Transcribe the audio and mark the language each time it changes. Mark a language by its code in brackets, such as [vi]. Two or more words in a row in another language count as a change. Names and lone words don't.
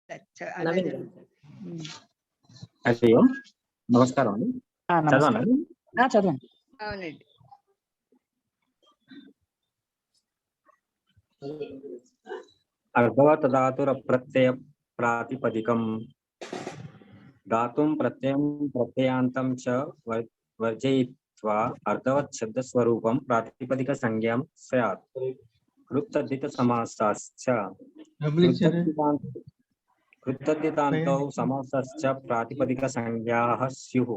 [te] నమస్కారం అండి. చదవండి. అవునండి. [sa] అర్ధవత్ ధాతుర ప్రత్యయ ప్రాతిపదికం धातुं प्रत्ययं प्रत्ययान्तं च वर्जयित्वा अर्थवत् शब्दस्वरूपं प्रातिपदिक संज्ञां स्यात्। कृत्तद्धित समासश्च कृत्तद्धितान्तौ समासश्च प्रातिपदिक संज्ञाः स्युः।